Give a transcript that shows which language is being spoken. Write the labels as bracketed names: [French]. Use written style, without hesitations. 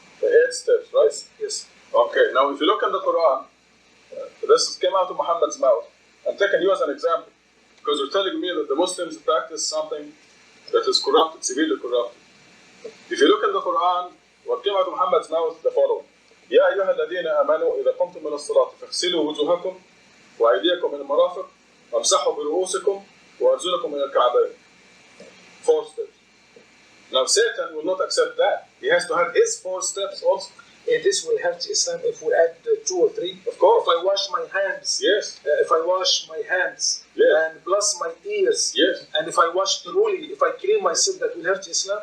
[English] The 8 steps, right? Yes. Okay, now if you look in the Quran, this came out of Muhammad's mouth. I'm taking you as an example because you're telling me that the Muslims practice something that is corrupted, severely corrupted. If you look in the Quran, what came out of Muhammad's mouth is the following. [Arabic] يا أيها الذين آمنوا إذا قمتم من الصلاة فاغسلوا وجوهكم وأيديكم إلى المرافق وامسحوا برؤوسكم وأرجلكم إلى الكعبين. [English] 4 steps. Now Satan will not accept that. He has to have his 4 steps also. This will help Islam if we add 2 or 3. Of course. If I wash my hands. Yes. If I wash my hands. Yes. And plus my ears. Yes. And if I wash thoroughly, if I clean myself, that will help Islam.